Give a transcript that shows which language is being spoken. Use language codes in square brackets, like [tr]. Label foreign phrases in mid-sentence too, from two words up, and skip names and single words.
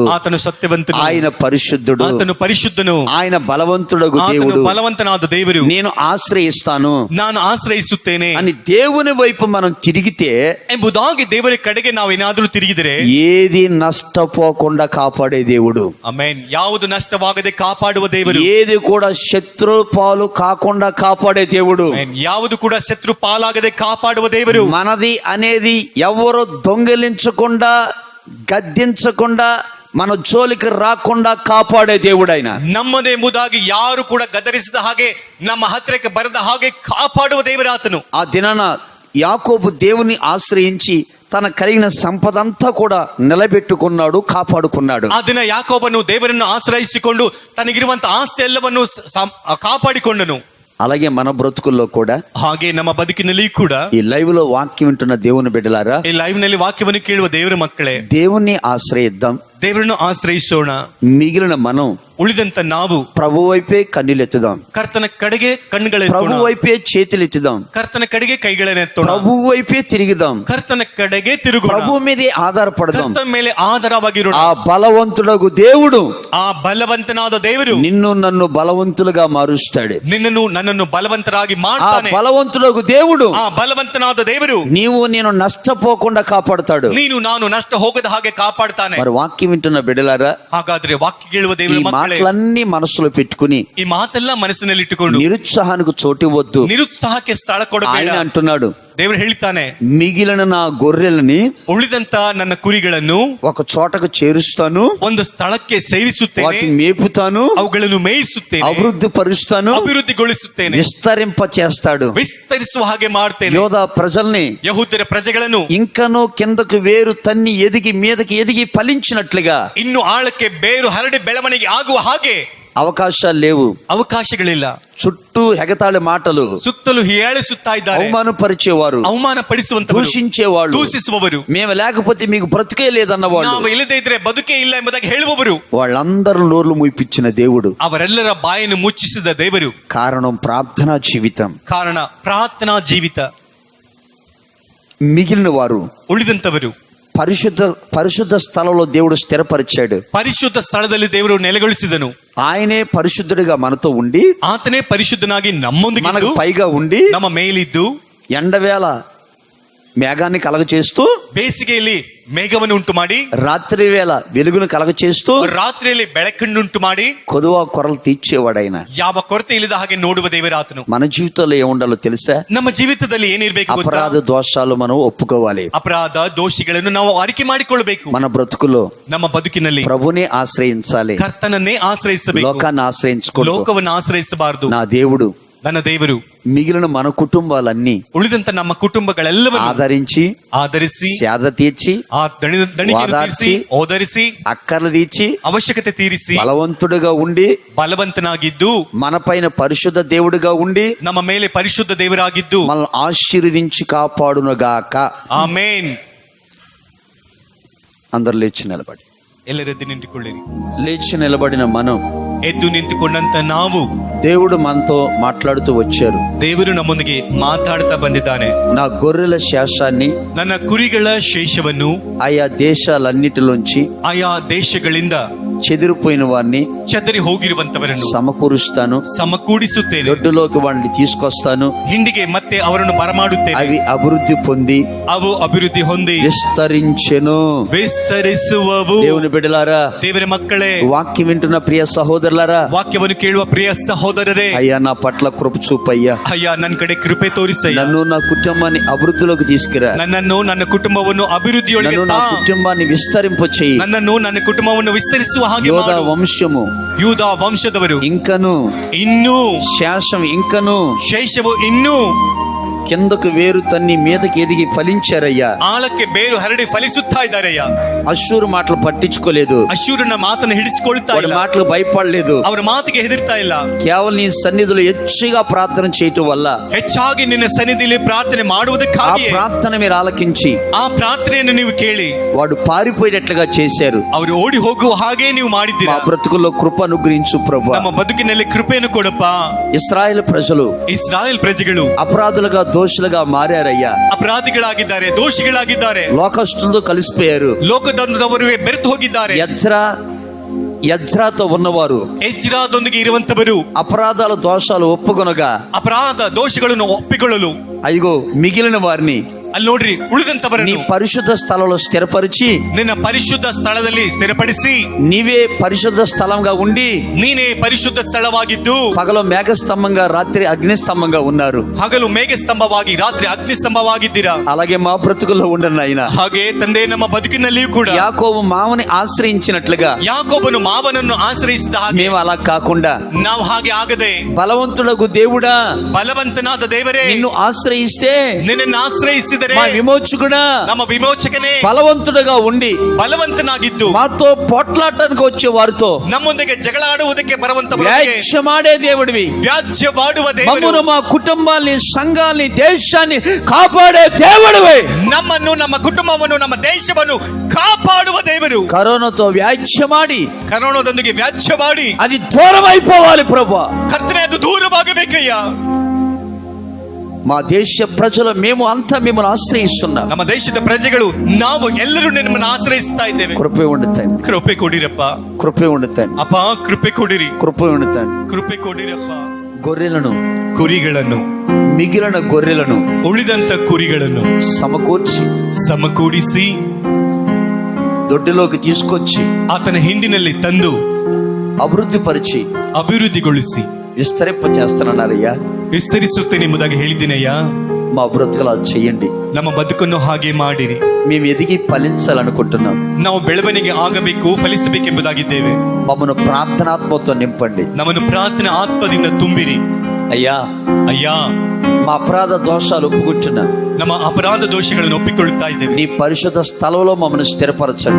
[kn] ಆತನು ಸತ್ಯವಂತನು, [te] ఆయన పరిశుద్ధుడు, [kn] ಆತನು ಪರಿಶುದ್ಧನು, [te] ఆయన బలవంతుడగు [kn] ಆತನು [te] దేవుడు, [kn] ಬಲವಂತನಾದ ದೇವರು, [te] నేను ఆశ్రయిస్తాను [kn] ನಾನು ಆಶ್ರಯಿಸುತ್ತೇನೆ [te] అని దేవుని వైపు మనం తిరిగితే [kn] ಎಂಬುದಾಗಿ ದೇವರ ಕಡೆಗೆ ನಾವೇನಾದ್ರೂ ತಿರುಗಿದರೆ [te] ఏది నష్టపోకుండా కాపాడే దేవుడు, [kn] ಆಮೆನ್, ಯಾವುದು ನಷ್ಟವಾಗದೆ ಕಾಪಾಡುವ ದೇವರು, [te] ఏది కూడా శత్రు పాలు కాకుండా కాపాడే దేవుడు, [kn] ಆಮೆನ್, ಯಾವುದು ಕೂಡ ಶತ್ರು ಪಾಲಾಗದೆ ಕಾಪಾಡುವ ದೇವರು, [te] మనది అనేది ఎవరు దొంగిలించకుండా గద్దించకుండా మన జోలికి రాకుండా కాపాడే దేవుడు ఆయన. [kn] ನಮ್ಮದೇ ಎಂಬುದಾಗಿ ಯಾರು ಕೂಡ ಗದರಿಸಿದ ಹಾಗೆ ನಮ್ಮ ಹತ್ತಿರಕ್ಕೆ ಬರದ ಹಾಗೆ ಕಾಪಾಡುವ ದೇವರಾತನು. [te] ఆ దినాన యాకోబు దేవుని ఆశ్రయించి తన కలిగిన సంపదంతా కూడా నిలబెట్టుకున్నాడు, కాపాడుకున్నాడు. [kn] ಆ ದಿನ ಯಾಕೋಬನು ದೇವರನ್ನು ಆಶ್ರಯಿಸಿಕೊಂಡು ತನಗಿರುವಂತ ಆಸ್ತಿ ಎಲ್ಲವನ್ನು ಕಾಪಾಡಿಕೊಂಡನು. [te] అలాగే మన బ్రతుకుల్లో కూడా, [kn] ಹಾಗೆ ನಮ್ಮ ಬದುಕಿನಲ್ಲಿ ಕೂಡ, [te] ఈ లైవ్ లో వాక్యం వింటున్న దేవుని బిడ్డలారా, [kn] ಈ ಲೈವ್ ನಲ್ಲಿ ವಾಕ್ಯವನ್ನು ಕೇಳುವ ದೇವರ ಮಕ್ಕಳೇ, [te] దేవుణ్ణి ఆశ్రయిద్దాం. [kn] ದೇವರನ್ನು ಆಶ್ರಯಿಸೋಣ. [te] మిగిలిన మనం [kn] ಉಳಿದಂತ ನಾವು [te] ప్రభు వైపే కన్నులెత్తుదాం, [kn] ಕರ್ತನ ಕಡೆಗೆ [te] ప్రభు [kn] ಕಣ್ಣುಗಳೆತ್ತೋಣ, [te] వైపే చేతులెత్తుదాం, [kn] ಕರ್ತನ ಕಡೆಗೆ ಕೈಗಳನ್ನೆತ್ತೋಣ, [te] ప్రభు వైపే తిరిగిదాం, [kn] ಕರ್ತನ ಕಡೆಗೆ ತಿರುಗೋಣ, [te] ప్రభు మీదే ఆధారపడదాం. [kn] ಕರ್ತನ ಮೇಲೆ ಆಧಾರವಾಗಿರೋಣ. [te] ఆ బలవంతుడగు దేవుడు [kn] ಆ ಬಲವಂತನಾದ ದೇವರು [te] నిన్ను నన్ను బలవంతులుగా మారుస్తాడు. [kn] ನನ್ನನ್ನು ಬಲವಂತರಾಗಿ [te] ఆ [kn] ಮಾಡ್ತಾನೆ. [te] బలవంతుడగు దేవుడు [kn] ಆ ಬಲವಂತನಾದ ದೇವರು [te] నీవు నేను నష్టపోకుండా కాపాడుతాడు. [kn] ನೀನು ನಾನು ನಷ್ಟ ಹೋಗದ ಹಾಗೆ ಕಾಪಾಡ್ತಾನೆ. [te] మరి వాక్యం వింటున్న బిడ్డలారా, [kn] ಹಾಗಾದ್ರೆ ವಾಕ್ಯ ಕೇಳುವ [te] ఈ [kn] ದೇವರ ಮಕ್ಕಳೇ, [te] మాటలన్నీ మనసులో పెట్టుకుని [kn] ಈ ಮಾತೆಲ್ಲ ಮನಸ್ಸಿನಲ್ಲಿಟ್ಟುಕೊಂಡು [te] నిరుత్సాహానికి చోటివ్వద్దు. [kn] ನಿರುತ್ಸಾಹಕ್ಕೆ ಸ್ಥಳ ಕೊಡಬೇಡ. [te] ఆయన అంటున్నాడు, [kn] ದೇವರು ಹೇಳ್ತಾನೆ, [te] మిగిలిన నా గొర్రెలని [kn] ಉಳಿದಂತ ನನ್ನ ಕುರಿಗಳನ್ನು [te] ఒక చోటకు చేరుస్తాను, [kn] ಒಂದು ಸ್ಥಳಕ್ಕೆ ಸೇರಿಸುತ್ತೇನೆ, [te] వాటిని మేపుతాను, [kn] ಅವುಗಳನ್ನು ಮೇಯಿಸುತ್ತೇನೆ, [te] అభివృద్ధి పరుస్తాను, [kn] ಅಭಿವೃದ್ಧಿಗೊಳಿಸುತ್ತೇನೆ, [te] విస్తరింప చేస్తాడు. [kn] ವಿಸ್ತರಿಸುವ ಹಾಗೆ ಮಾಡ್ತೇನೆ. [te] యోధా ప్రజల్ని [kn] ಯಹೂದ್ಯರ ప్రజಗಳನ್ನು [te] ఇంకనూ కిందకు వేరు తన్ని ఎదిగి మీదకి ఎదిగి ఫలించినట్లుగా [kn] ಇನ್ನು ಆಳಕ್ಕೆ ಬೇರು ಹರಡಿ ಬೆಳವಣಿಗೆ ಆಗುವ ಹಾಗೆ [te] అవకాశాలు లేవు. [kn] ಅವಕಾಶಗಳಿಲ್ಲ. [te] చుట్టూ ఎగతాళి మాటలు, [kn] ಸುತ್ತಲೂ ಹೀಯಾಳಿಸುತ್ತಾ ಇದ್ದಾರೆ, [te] అవమానపరిచేవారు, [kn] ಅವಮಾನ ಪಡಿಸುವಂತವರು, [te] దూషించేవాళ్ళు, [kn] ದೂಷಿಸುವವರು, [te] మేము లేకపోతే మీకు బ్రతికే లేదన్నవాళ్ళు, [kn] ನಾವು ಇಲ್ಲದೆ ಇದ್ರೆ ಬದುಕೆ ಇಲ್ಲ ಎಂಬುದಾಗಿ ಹೇಳುವವರು, [te] వాళ్ళందరూ నోర్లు మూయిపించిన దేవుడు. [kn] ಅವರೆಲ್ಲರ ಬಾಯನ್ನು ಮುಚ್ಚಿಸಿದ ದೇವರು. [te] కారణం ప్రార్థనా జీవితం. [kn] ಕಾರಣ ಪ್ರಾರ್ಥನಾ ಜೀವಿತ. [te] మిగిలిన వారు [kn] ಉಳಿದಂತವರು [te] పరిశుద్ధ స్థలంలో దేవుడు స్థిరపరిచాడు. [kn] ಪರಿಶುದ್ಧ ಸ್ಥಳದಲ್ಲಿ ದೇವರು ನೆಲೆಗೊಳಿಸಿದನು. [te] ఆయనే పరిశుద్ధుడిగా మనతో ఉండి, [kn] ಆತನೇ ಪರಿಶುದ್ಧನಾಗಿ ನಮ್ಮೊಂದಿಗೆ [te] మనకు పైగా ఉండి, [kn] ನಮ್ಮ ಮೇಲಿದ್ದು, [te] ఎండవేళ మేఘాన్ని కలగచేస్తూ, [kn] ಬೇಸಿಗೆಯಲ್ಲಿ ಮೇಘವನ್ನು ಉಂಟು ಮಾಡಿ, [te] రాత్రి వేళ వెలుగును కలగచేస్తూ, [kn] ರಾತ್ರಿಯಲ್ಲಿ ಬೆಳಕನ್ನುಂಟು ಮಾಡಿ, [te] కొదువ కొరలు తీర్చేవాడైన. [kn] ಯಾವ ಕೊರತೆ ಇಲ್ಲದ ಹಾಗೆ ನೋಡುವ ದೇವರಾತನು. [te] మన జీవితంలో ఏముండాలో తెలుసా? [kn] ನಮ್ಮ ಜೀವಿತದಲ್ಲಿ ಏನಿರ್ಬೇಕು ಗೊತ್ತಾ? [te] అపరాధ దోషాలు మనం ఒప్పుకోవాలి. [kn] ಅಪರಾಧ ದೋಷಿಗಳನ್ನು ನಾವು ಅರಿಕೆ ಮಾಡಿಕೊಳ್ಳಬೇಕು. [te] మన బ్రతుకులో [kn] ನಮ್ಮ ಬದುಕಿನಲ್ಲಿ [te] ప్రభునే ఆశ్రయించాలి, [kn] ಕರ್ತನನ್ನೇ ಆಶ್ರಯಿಸಬೇಕು. [te] లోకాన్ని ఆశ్రయించుకోవాలి. [kn] ಲೋಕವನ್ನು ಆಶ್ರಯಿಸಬಾರದು. [te] నా దేవుడు [kn] ನನ್ನ ದೇವರು [te] మిగిలిన మన కుటుంబాలన్నీ [kn] ಉಳಿದಂತ ನಮ್ಮ ಕುಟುಂಬಗಳೆಲ್ಲವನ್ನು ಆಧರಿಸಿ [te] సేద తీర్చి, [kn] ಆ ದಣಿಗೆಯನ್ನು ತೀರಿಸಿ, ಓದರಿಸಿ, [te] అక్కర్లు తీర్చి, [kn] ಅವಶ್ಯಕತೆ ತೀರಿಸಿ, [te] బలవంతుడుగా ఉండి, [kn] ಬಲವಂತನಾಗಿದ್ದು, [te] మన పైన పరిశుద్ధ దేవుడిగా ఉండి, [kn] ನಮ್ಮ ಮೇಲೆ పరిశుದ್ಧ ದೇವರಾಗಿದ್ದು, [te] మనల్ని ఆశీర్వదించి కాపాడునుగాక. [kn] ಆಮೇನ್. [te] అందరు లేచి నిలబడి, [kn] ಎಲ್ಲರೆದ್ದು ನಿಂತುಕೊಳ್ಳಿರಿ. [te] లేచి నిలబడిన మనం, [kn] ಎದ್ದು ನಿಂತುಕೊಂಡಂತ ನಾವು, [te] దేవుడు మనతో మాట్లాడుతూ వచ్చారు. [kn] ದೇವರು ನಮ್ಮೊಂದಿಗೆ ಮಾತಾಡ್ತಾ ಬಂದಿದ್ದಾನೆ. [te] నా గొర్రెల శేషాన్ని [kn] ನನ್ನ ಕುರಿಗಳ ಶೇಷವನ್ನು [te] ఆయా దేశాలన్నిటిలోంచి, [kn] ಆಯಾ ದೇಶಗಳಿಂದ [te] చెదిరిపోయిన వారిని [kn] ಚದರಿ ಹೋಗಿರುವಂತವರನ್ನು [te] సమకూరుస్తాను, [kn] ಸಮಕೂಡಿಸುತ್ತೇನೆ, [te] దొడ్డులోకి వాడిని తీసుకొస్తాను, [kn] ಹಿಂಡಿಗೆ ಮತ್ತೆ ಅವರನ್ನು ಬರಮಾಡುತ್ತೇನೆ, [te] అవి అభివృద్ధి పొంది [kn] ಅವು ಅಭಿವೃದ್ಧಿ ಹೊಂದಿ [te] విస్తరించెను. [kn] ವಿಸ್ತರಿಸುವವು. [te] దేవుని బిడ్డలారా, [kn] ದೇವರ ಮಕ್ಕಳೇ, [te] వాక్యం వింటున్న ప్రియ సహోదరులారా, [kn] ವಾಕ್ಯವನ್ನು ಕೇಳುವ ಪ್ರಿಯ ಸಹೋದರರೇ, [te] అయ్యా నా పట్ల కృప చూపయ్యా, [kn] ಅಯ್ಯ ನನ್ನ ಕಡೆ ಕೃಪೆ ತೋರಿಸಯ್ಯ, [te] నన్ను నా కుటుంబాన్ని అభివృద్ధిలోకి తీసుకురా, [kn] ನನ್ನನ್ನು ನನ್ನ ಕುಟುಂಬವನ್ನು ಅಭಿವೃದ್ಧಿಯೊಳಗೆ [te] నన్ను నా [kn] ತಾ. [te] కుటుంబాన్ని విస్తరింప చెయ్యి. [kn] ನನ್ನನ್ನು ನನ್ನ ಕುಟುಂಬವನ್ನು ವಿಸ್ತರಿಸುವ ಹಾಗೆ [te] యోధా [kn] ಮಾಡು. [te] వంశము [kn] ಯೂದ ವಂಶದವರು [te] ఇంకను, [kn] ಇನ್ನೂ [te] శేషం ఇంకను [kn] ಶೇಷವು ಇನ್ನೂ [te] కిందకు వేరు తన్ని మీదకి ఎదిగి ఫలించారయ్యా. [kn] ಆಳಕ್ಕೆ ಬೇರು ಹರಡಿ ಫಲಿಸುತ್ತಾ ಇದ್ದಾರೆಯ್ಯ. [te] అశ్షూరు మాటలు పట్టించుకోలేదు, [kn] ಅಶ್ಶೂರನ ಮಾತನ್ನು ಹಿಡಿಸಿಕೊಳ್ತಾ [te] వాడి [kn] ಇಲ್ಲ, [te] మాటలు భయపడలేదు. [kn] ಅವರ ಮಾತಿಗೆ ಹೆದರ್ತಾ ಇಲ್ಲ. [te] కేవలం నీ సన్నిధిలో ಹೆಚ್ಚಿగా ప్రార్థన చేయటం వల్ల [kn] ಹೆಚ್ಚಾಗಿ ನಿನ್ನ ಸನ್ನಿಧಿಯಲ್ಲಿ ಪ್ರಾರ್ಥನೆ [te] ఆ [kn] ಮಾಡುವುದಕ್ಕಾಗಿ [te] ప్రార్థన మీరు ఆలకించి [kn] ಆ ಪ್ರಾರ್ಥನೆಯನ್ನು ನೀವು ಕೇಳಿ [te] వాడు పారిపోయేటట్లుగా చేశారు. [kn] ಅವರು ಓಡಿ ಹೋಗುವ ಹಾಗೆ ನೀವು [te] మా [kn] ಮಾಡಿದ್ದೀರಾ. [te] బ్రతుకుల్లో కృప అనుగ్రహించు ప్రభు. [kn] ನಮ್ಮ ಬದುಕಿನಲ್ಲಿ ಕೃಪೆಯನ್ನು ಕೊಡಪ್ಪ. [te] ఇశ్రాయేలు ప్రజలు [kn] ಇಸ್ರಾಯೇಲ್ ಪ್ರಜೆಗಳು [te] అపరాధులుగా దోషులుగా మారారయ్యా. [kn] ಅಪರಾಧಿಗಳಾಗಿದ್ದಾರೆ, ದೋಷಿಗಳಾಗಿದ್ದಾರೆ, [te] లోకస్తులతో కలిసిపోయారు. [kn] ಲೋಕದಂದವರು ಬೆರೆತು ಹೋಗಿದ್ದಾರೆ. [te] యజ్రాతో ఉన్నవారు [kn] ಎಜ್ರಾದೊಂದಿಗೆ ಇರುವಂತವರು [te] అపరాధాల దోషాలు ఒప్పుకొనగా, [kn] ಅಪರಾಧ ದೋಷಗಳನ್ನು ಒಪ್ಪಿಕೊಳ್ಳಲು, [te] అయ్యో మిగిలిన వారిని [kn] ಅಲ್ಲಿ ನೋಡ್ರಿ, [te] నీ [kn] ಉಳಿದಂತವರನ್ನು [te] పరిశుద్ధ స్థలంలో స్థిరపరిచి, [kn] ನಿನ್ನ ಪರಿಶುದ್ಧ ಸ್ಥಳದಲ್ಲಿ ಸ್ಥಿರಪಡಿಸಿ, [te] నీవే పరిశుద్ధ స్థలంగా ఉండి, [kn] ನೀನೇ ಪರಿಶುದ್ಧ ಸ್ಥಳವಾಗಿದ್ದು, [te] పగలు మేఘస్తంభంగా రాత్రి అగ్నిస్తంభంగా ఉన్నారు. [kn] ಹಗಲು ಮೇಘ ಸ್ತಂಭವಾಗಿ ರಾತ್ರಿ ಅಗ್ನಿ ಸ್ತಂಭವಾಗಿದ್ದೀರಾ. [te] అలాగే మా బ్రతుకుల్లో ఉండను ఆయన. [kn] ಹಾಗೆ ತಂದೆ, ನಮ್ಮ ಬದುಕಿನಲ್ಲಿಯೂ ಕೂಡ [te] యాకోబు మామని ఆశ్రయించినట్లుగా [kn] ಯಾಕೋಬನು ಮಾವನನ್ನು ಆಶ್ರಯಿಸಿದ ಹಾಗೆ [te] మేము అలా కాకుండా, [kn] ನಾವು ಹಾಗೆ ಆಗದೆ, [te] బలవంతుడకు దేవుడా [kn] ಬಲವಂತನಾದ ದೇವರೇ, [te] నిన్ను ఆశ్రయిస్తే [kn] ನಿನ್ನನ್ನು ಆಶ್ರಯಿಸಿದರೆ ಕರುಣಿಸಿದರೆ [te] మా విమోచకుడా, [kn] ನಮ್ಮ ವಿಮೋಚಕನೇ [te] బలవంతుడుగా ఉండి [kn] ಬಲವಂತನಾಗಿದ್ದು [te] మాతో పోట్లాడటానికి వచ్చే వారితో [kn] ನಮ್ಮೊಂದಿಗೆ ಜಗಳ ಆಡುವುದಕ್ಕೆ ಬರುವಂತ [te] వ్యాజ్యమాడే దేవుడివి, [kn] ವ್ಯಾಜ್ಯವಾಡುವ ದೇವರು, [te] మమ్మును మా కుటుంబాల్ని, సంఘాల్ని, దేశాన్ని కాపాడే దేవుడివి, [kn] ನಮ್ಮನ್ನು, ನಮ್ಮ ಕುಟುಂಬವನ್ನು, ನಮ್ಮ ದೇಶವನ್ನು ಕಾಪಾಡುವ ದೇವರು. [te] కరోనాతో వ్యాజ్యమాడి [kn] ಕರೋನಾದೊಂದಿಗೆ ವ್ಯಾಜ್ಯವಾಡಿ [te] అది దూరం అయిపోవాలి ప్రభా. [kn] ಕರ್ತನೆ ಅದು ದೂರವಾಗಬೇಕಯ್ಯ. [te] మా దేశ ప్రజలు మేము అంతా మిమ్మల్ని ఆశ్రయిస్తున్నాం. [kn] ನಮ್ಮ ದೇಶದ ಪ್ರಜೆಗಳು ನಾವು ಎಲ್ಲರೂ ನಿಮ್ಮನ್ನು ಆಶ್ರಯಿಸ್ತಾ ಇದ್ದೇವೆ. [te] కృపే ఉండుతాయి, [kn] ಕೃಪೆ ಕೊಡಿರಪ್ಪ, [te] కృపే ఉండుతాయి, [kn] ಅಪ್ಪ ಕೃಪೆ ಕೊಡಿರಿ, [te] కృపే ఉండుతాయి. [kn] ಕೃಪೆ ಕೊಡಿರಪ್ಪ. [te] గొర్రెలను, [kn] ಕುರಿಗಳನ್ನು, [te] మిగిలిన గొర్రెలను [kn] ಉಳಿದಂತ ಕುರಿಗಳನ್ನು [te] సమకూర్చి [kn] ಸಮಕೂಡಿಸಿ [te] దొడ్డిలోకి తీసుకొచ్చి [kn] ಆತನ ಹಿಂಡಿನಲ್ಲಿ ತಂದು [te] అభివృద్ధి పరిచి [kn] ಅಭಿವೃದ್ಧಿಗೊಳಿಸಿ [te] విస్తరింప చేస్తానన్నారయ్యా. [kn] ವಿಸ್ತರಿಸುತ್ತೇನೆ ಎಂಬುದಾಗಿ ಹೇಳಿದ್ದೀನಯ್ಯ. [te] మా బ్రతుకులు అది చెయ్యండి. [kn] ನಮ್ಮ ಬದುಕನ್ನು ಹಾಗೆ ಮಾಡಿರಿ. [te] మేము ఎదిగి ఫలించాలనుకుంటున్నాం. [kn] ನಾವು ಬೆಳವಣಿಗೆ ಆಗಬೇಕು, ಫಲಿಸಬೇಕೆಂಬುದಾಗಿದ್ದೇವೆ. [te] మమ్మను ప్రార్థనాత్మతో నింపండి. [kn] ನಮ್ಮನ್ನು ಪ್ರಾರ್ಥನೆ ಆತ್ಮದಿಂದ ತುಂಬಿರಿ. [te] అయ్యా, [kn] ಅಯ್ಯ, [te] మా అపరాధ దోషాలు ఒప్పుకుంటున్నా. [kn] ನಮ್ಮ ಅಪರಾಧ ದೋಷಗಳನ್ನು ಒಪ್ಪಿಕೊಳ್ಳುತ್ತಾ ಇದ್ದೇವೆ. [te] నీ పరిశుద్ధ స్థలంలో మమ్మల్ని స్థిరపరచండి.